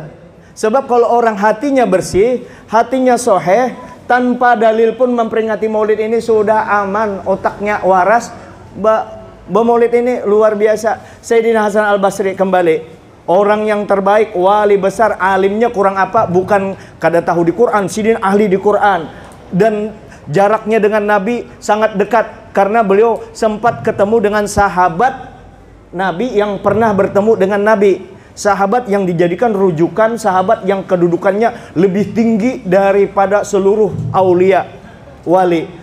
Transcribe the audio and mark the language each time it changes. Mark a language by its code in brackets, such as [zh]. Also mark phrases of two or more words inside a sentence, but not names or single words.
[id] Sebab kalau orang hatinya bersih, hatinya soheh, tanpa dalil pun memperingati maulid ini sudah aman, otaknya waras. Maulid ini luar biasa. Sayyidina Hasan al-Basri kembali, orang yang terbaik, wali besar, alimnya kurang apa, bukan [bjn] kada tahu [id] di Quran. Sidin ahli di Quran dan jaraknya dengan Nabi sangat dekat karena beliau sempat ketemu dengan sahabat Nabi yang pernah bertemu dengan Nabi, sahabat yang dijadikan rujukan, sahabat yang kedudukannya lebih tinggi daripada seluruh aulia wali.